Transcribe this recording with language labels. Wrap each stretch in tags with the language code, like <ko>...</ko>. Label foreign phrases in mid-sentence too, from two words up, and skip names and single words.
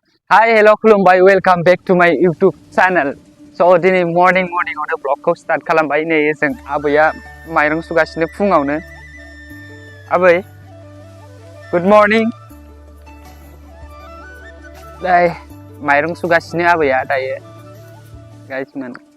<en>Hi, hello, खुलुमबाय, welcome back to my YouTube channel. So,</en> <brx>दिनै मर्निंआवनो ब्लगखौ स्टार्ट खालामबाय। नै जों आबैया माइरं सुगासिनो फुङावनो।</brx> <en>आबै, good morning.</en> <brx>दाय माइरं सुगासिनो आबैया दायो। गाइसमोन।</brx>